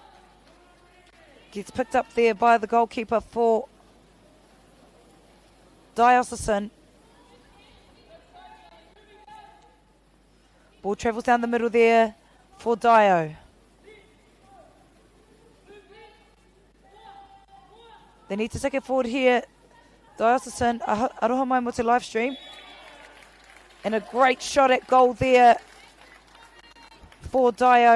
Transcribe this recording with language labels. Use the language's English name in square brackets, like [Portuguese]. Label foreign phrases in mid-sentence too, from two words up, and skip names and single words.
[English] Gets picked up there by the goalkeeper for Diocesan. Ball travels down the middle there for Dio. They need to take it forward here. Diocesan, [Māori] aroha mai mo te [English] live stream. And a great shot at goal there for Dio.